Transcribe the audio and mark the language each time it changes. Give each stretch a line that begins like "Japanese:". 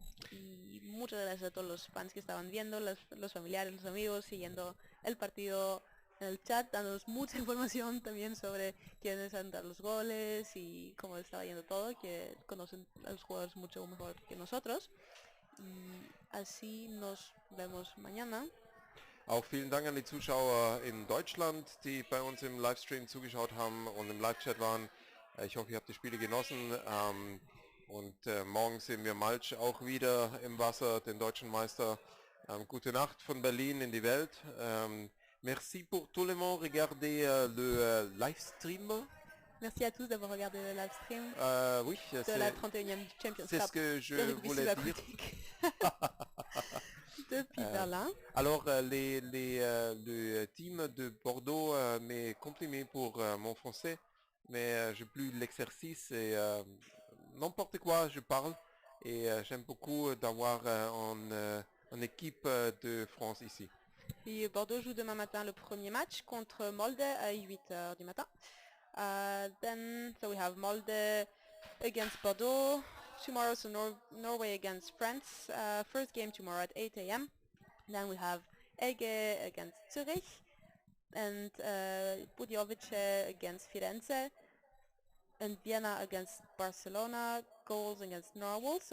Spanish: Y muchas gracias a todos los fans que estaban viendo, los familiares, los amigos, siguiendo el partido en el chat, dándonos mucha información también sobre quiénes han dado los goles y cómo estaba yendo todo, que conocen a los jugadores mucho mejor que nosotros. Y así nos vemos mañana.
German: Auch vielen Dank an die Zuschauer in Deutschland, die bei uns im Livestream zugeschaut haben und im Live-Chat waren. Ich hoffe, ihr habt die Spiele genossen. Und morgen sehen wir Malch auch wieder im Wasser, den deutschen Meister. Gute Nacht von Berlin in die Welt.
French: Merci pour tout le monde regarder le livestream. Merci à tous d'avoir regardé le live stream Oui, de la 31e Champions Cup. C'est ce que je voulais dire. Depuis Berlin. Alors, le team de Bordeaux m'est complimé pour mon français, mais j'ai plus l'exercice et n'importe quoi je parle. Et j'aime beaucoup d'avoir une équipe de France ici. Et Bordeaux joue demain matin le premier match contre Molde à 8h du matin.
English: Then we have Molde against Bordeaux tomorrow, so Norway against France. First game tomorrow at 8 a.m. Then we have Ege against Zurich and Budjovice against Firenze and Vienna against Barcelona, goals against Narwhals.